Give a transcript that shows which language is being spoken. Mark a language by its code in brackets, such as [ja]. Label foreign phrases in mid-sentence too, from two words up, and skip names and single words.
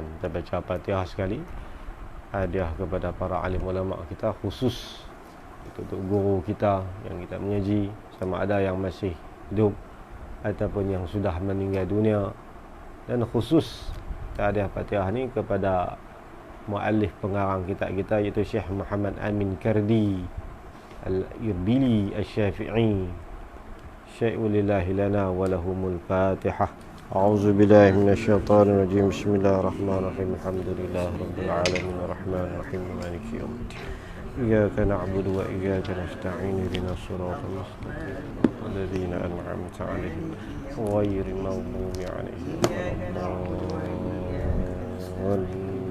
[ms] Kita baca Fatihah sekali. Hadiah kepada para alim ulama kita, khusus untuk guru kita yang kita mengaji, sama ada yang masih hidup ataupun yang sudah meninggal dunia. Dan khusus hadiah Fatihah ni kepada muallif pengarang kitab kita, iaitu Syekh Muhammad Amin Kardi Al-Irbili Al-Syafi'i. [ar] شيء لله لنا ولهم الفاتحة. أعوذ بالله من الشيطان الرجيم بسم الله الرحمن الرحيم الحمد لله رب العالمين الرحمن الرحيم مالك يوم الدين إياك نعبد وإياك نستعين اهدنا الصراط المستقيم الذين أنعمت عليهم غير المغضوب عليهم ولا الضالين.